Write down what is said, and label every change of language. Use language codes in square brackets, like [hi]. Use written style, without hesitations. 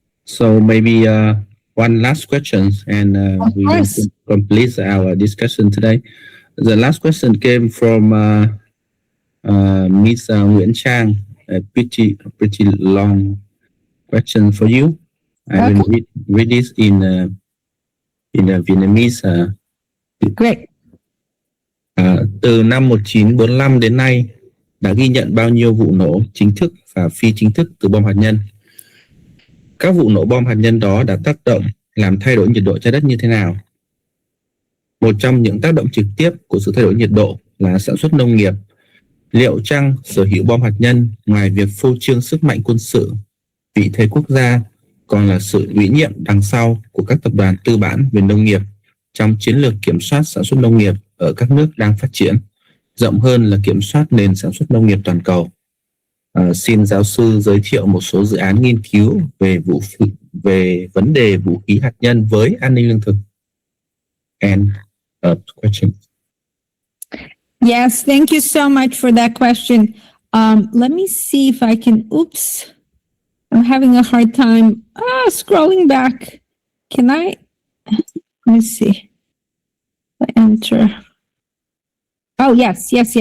[en] So maybe one last question, and we will complete our discussion today. The last question came from Miss Nguyễn Trang. A pretty long question for you. I will read this in Vietnamese. Great. [vi] Từ năm 1945 đến nay đã ghi nhận bao nhiêu vụ nổ chính thức và phi chính thức từ bom hạt nhân? Các vụ nổ bom hạt nhân đó đã tác động làm thay đổi nhiệt độ trái đất như thế nào? Một trong những tác động trực tiếp của sự thay đổi nhiệt độ là sản xuất nông nghiệp. Liệu chăng sở hữu bom hạt nhân ngoài việc phô trương sức mạnh quân sự, vị thế quốc gia còn là sự ủy nhiệm đằng sau của các tập đoàn tư bản về nông nghiệp trong chiến lược kiểm soát sản xuất nông nghiệp ở các nước đang phát triển, rộng hơn là kiểm soát nền sản xuất nông nghiệp toàn cầu? Xin giáo sư giới thiệu một số dự án nghiên cứu về vấn đề vũ khí hạt nhân với an ninh lương thực. [en] And question. Yes, thank you so much for that question. Let me see if I can, I'm having a hard time scrolling back. Let me see. I enter. Oh, yes.